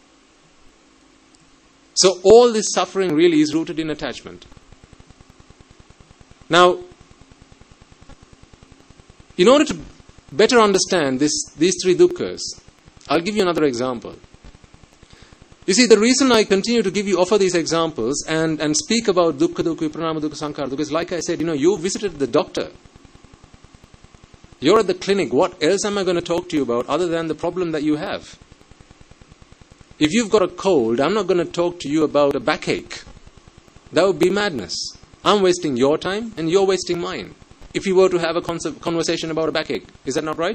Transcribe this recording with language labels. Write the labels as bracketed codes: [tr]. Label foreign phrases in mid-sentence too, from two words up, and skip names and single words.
[en] So all this suffering really is rooted in attachment. Now, in order to better understand these three dukkhas, I'll give you another example. You see, the reason I continue to offer these examples and speak about [pi] dukkha dukkha, viparinama dukkha, sankhara dukkha [en] is, like I said, you visited the doctor. You're at the clinic. What else am I going to talk to you about other than the problem that you have? If you've got a cold, I'm not going to talk to you about a backache. That would be madness. I'm wasting your time and you're wasting mine. If you were to have a conversation about a backache, is that not right?